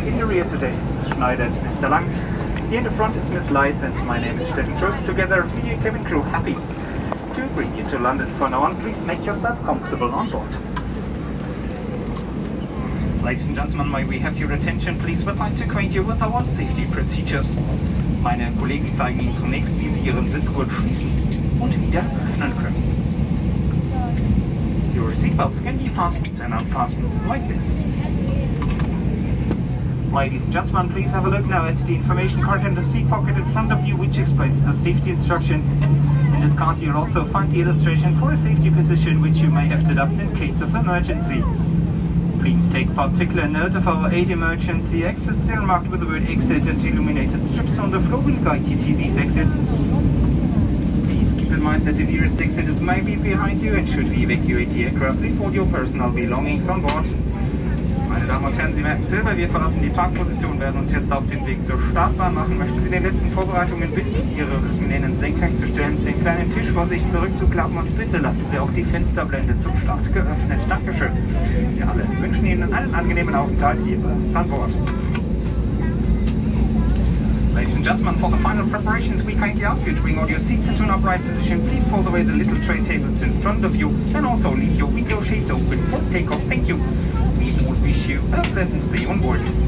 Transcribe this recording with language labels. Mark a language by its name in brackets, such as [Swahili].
[English] In the rear today is Mr. Schneider and Mr. Lang. Here in the front is Miss Light, and my name is Stefan Trost. Together, we and cabin crew happy to bring you to London. For now on, please make yourself comfortable on board. Ladies and gentlemen, may we have your attention, please? We'd like to acquaint you with our safety procedures. [German] Meine Kollegen zeigen Ihnen zunächst, wie Sie Ihren Sitzgurt schließen und wieder öffnen können. [English] Your seatbelts can be fastened and unfastened like this. Ladies and gentlemen, please have a look now at the information card in the seat pocket in front of you, which explains the safety instructions. In this card you'll also find the illustration for a safety position which you may have to adopt in case of emergency. Please take particular note of our 8 emergency exits. They are marked with the word exit, and illuminated strips on the floor will guide you to these exits. Keep in mind that the nearest exit is maybe behind you, and should we evacuate the aircraft, leave all your personal belongings on board. [German] Meine Damen und Herren, Sie merken selber, wir verlassen die Parkposition, werden uns jetzt auf den Weg zur Startbahn machen. Möchten Sie den letzten Vorbereitungen bitten, Ihre Rückenlehnen senkrecht zu stellen, den kleinen Tisch vor sich zurückzuklappen und bitte lassen Sie auch die Fensterblende zum Start geöffnet. Dankeschön. Wir alle wünschen Ihnen einen angenehmen Aufenthalt hier an Bord. [English] Ladies and gentlemen, for the final preparations, we kindly ask you to bring all your seats into an upright position. Please fold away the little tray tables in front of you, and also leave your window shades open for takeoff. Thank you. We would wish you a pleasant stay on board.